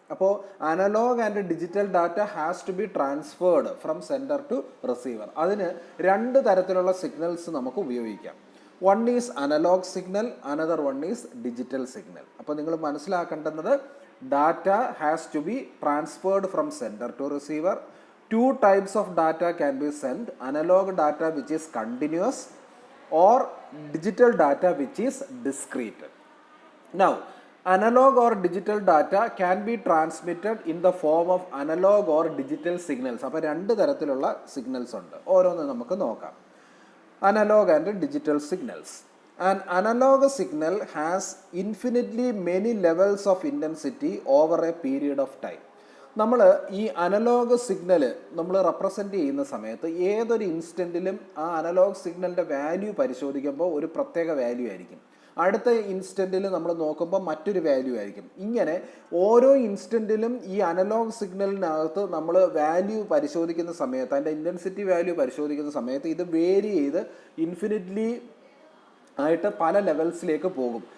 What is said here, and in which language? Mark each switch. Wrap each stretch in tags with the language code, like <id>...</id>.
<en>അപ്പോൾ analogue and digital data has to be transferred from sender to receiver.</en> <ml>അതിന് 2 തരത്തിലുള്ള signals നമുക്ക് ഉപയോഗിക്കാം.</ml> <en>One is analogue signal, another one is digital signal.</en> <ml>അപ്പോൾ നിങ്ങൾ മനസ്സിലാക്കേണ്ടുന്നത്</ml> <en>Data has to be transferred from sender to receiver. 2 types of data can be sent: analog data which is continuous or digital data which is discrete. Now, analog or digital data can be transmitted in the form of analog or digital signals.</en> <ml>അപ്പോൾ 2 തരത്തിലുള്ള signals ഉണ്ട്. ഓരോന്ന് നമുക്ക് നോക്കാം.</ml> <en>Analog and digital signals. An analog signal has infinitely many levels of intensity over a period of time.</en> <ml>നമ്മൾ ഈ analogue signal നമ്മൾ represent ചെയ്യുന്ന സമയത്ത് ഏതൊരു ഇൻസ്റ്റൻറ്റിലും ആ അനലോഗ് സിഗ്നലിൻ്റെ വാല്യൂ പരിശോധിക്കുമ്പോൾ ഒരു പ്രത്യേക വാല്യൂ ആയിരിക്കും. അടുത്ത ഇൻസ്റ്റൻറ്റിൽ നമ്മൾ നോക്കുമ്പോൾ മറ്റൊരു വാല്യൂ ആയിരിക്കും. ഇങ്ങനെ ഓരോ ഇൻസ്റ്റൻറ്റിലും ഈ അനലോഗ് സിഗ്നലിനകത്ത് നമ്മൾ വാല്യൂ പരിശോധിക്കുന്ന സമയത്ത്, അതിൻ്റെ ഇൻറ്റൻസിറ്റി വാല്യൂ പരിശോധിക്കുന്ന സമയത്ത് ഇത് വേരി ചെയ്ത് ഇൻഫിനിറ്റ്ലി ആയിട്ട് പല ലെവൽസിലേക്ക് പോകും.</ml>